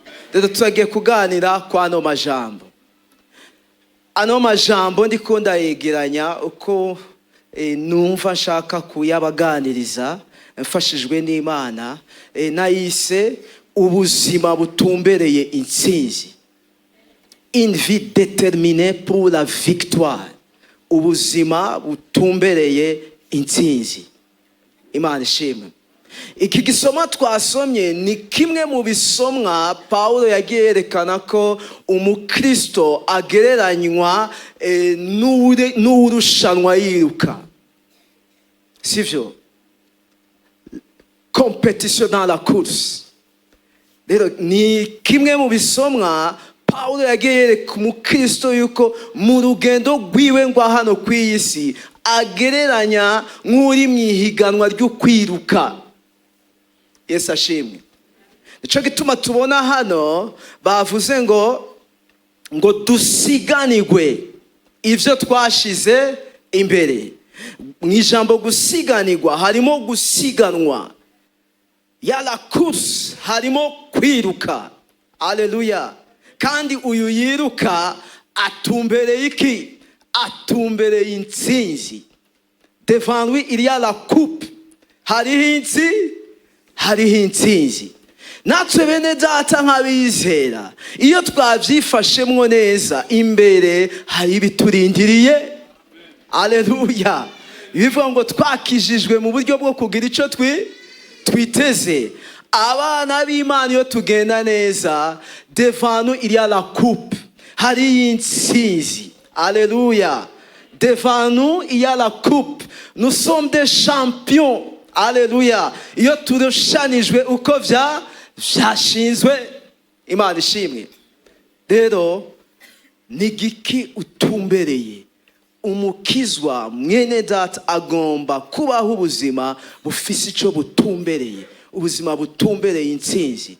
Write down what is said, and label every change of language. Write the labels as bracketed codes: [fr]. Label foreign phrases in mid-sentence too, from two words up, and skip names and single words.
[rn] Rero turagiye kuganira kwa ano majambo. Ano majambo ndiko ndayegeranya uko numva nshaka kuyabaganiriza mfashijwe n'Imana, nayise ubuzima butumbereye intsinzi. [fr] Une vie déterminée pour la victoire. [rn] Ubuzima butumbereye intsinzi. Imana ishimwe. Iki gisoma twasomye ni kimwe mu bisomwa Paulo yagiye yerekana ko umukristo agereranywa n'urushanwa yiruka. Sivyo? [fr] Compétition dans la course. [rn] Rero ni kimwe mu bisomwa Paulo yagiye yereka umukristo yuko mu rugendo rwiwe ngwa hano ku isi agereranya nk'uri mu ihiganwa ryo kwiruka. Yesu ashimwe. Nico gituma tubona hano bavuze ngo dusiganirwe ivyo twashize imbere. Mu ijambo gusiganirwa harimo gusiganwa, ya [fr] la course [rn] harimo kwiruka. Haleluya. Kandi uyu yiruka atumbereye iki? Atumbereye intsinzi. [fr] Devant lui il y a la coupe. [rn] Hariho intsinzi. Natwe bene data nk'abizera, iyo twavyifashemwo neza, imbere hari ibiturindiriye. Aleluya. Bivuga ngo twakijijwe mu buryo bwo kugira icyo twiteze. Abana b'Imana iyo tugenda neza, [fr] devant nous il y a la coupe, [rn] hari intsinzi. Aleluya. [fr] Devant nous il y a la coupe, nous sommes des champions. [rn] Aleluya. Iyo turushanijwe uko vyashinzwe, Imana ishimwe. Rero ni giki utumbereye? Umukizwa mwene data agomba kubaho ubuzima bufise icyo butumbereye, ubuzima butumbereye intsinzi.